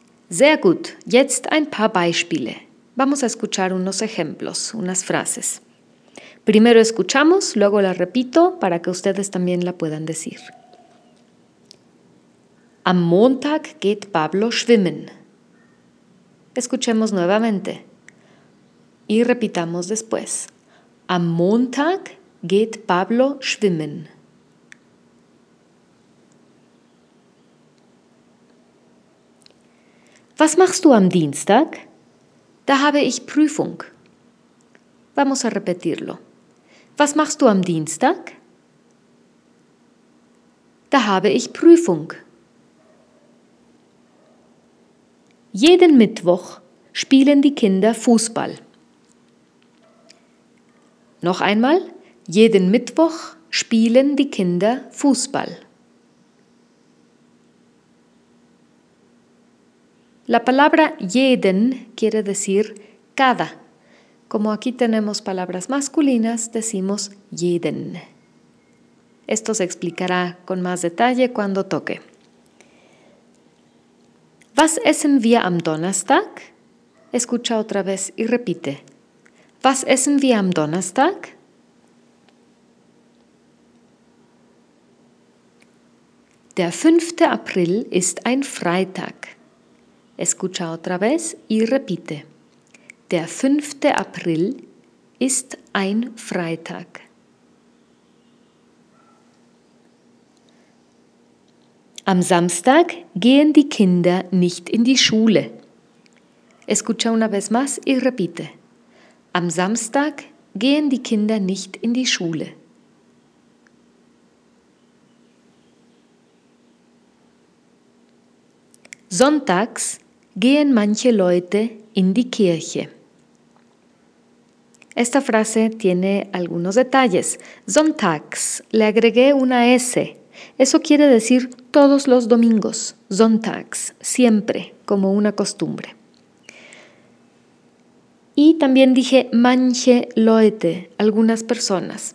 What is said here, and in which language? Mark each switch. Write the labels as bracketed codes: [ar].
[de] Sehr gut, jetzt ein paar Beispiele. [es] Vamos a escuchar unos ejemplos, unas frases. Primero escuchamos, luego la repito para que ustedes también la puedan decir. [de] Am Montag geht Pablo schwimmen. [es] Escuchemos nuevamente. Y repitamos después. [de] Am Montag geht Pablo schwimmen. Was machst du am Dienstag? Da habe ich Prüfung. [es] Vamos a repetirlo. [de] Was machst du am Dienstag? Da habe ich Prüfung. Jeden Mittwoch spielen die Kinder Fußball. Noch einmal, jeden Mittwoch spielen die Kinder Fußball. [es] La palabra jeden quiere decir cada. Como aquí tenemos palabras masculinas, decimos jeden. Esto se explicará con más detalle cuando toque. [de] Was essen wir am Donnerstag? [es] Escucha otra vez y repite. [de] Was essen wir am Donnerstag? Der 5. April ist ein Freitag. [es] Escucha otra vez y repite. [de] Der 5. April ist ein Freitag. Am Samstag gehen die Kinder nicht in die Schule. [es] Escucha una vez más y repite. [de] Am Samstag gehen die Kinder nicht in die Schule. Sonntags gehen manche Leute in die Kirche. [es] Esta frase tiene algunos detalles. Sonntags, le agregué una S. Eso quiere decir todos los domingos. sonntags, siempre, como una costumbre. Y también dije [de] manche Leute, [es] algunas personas.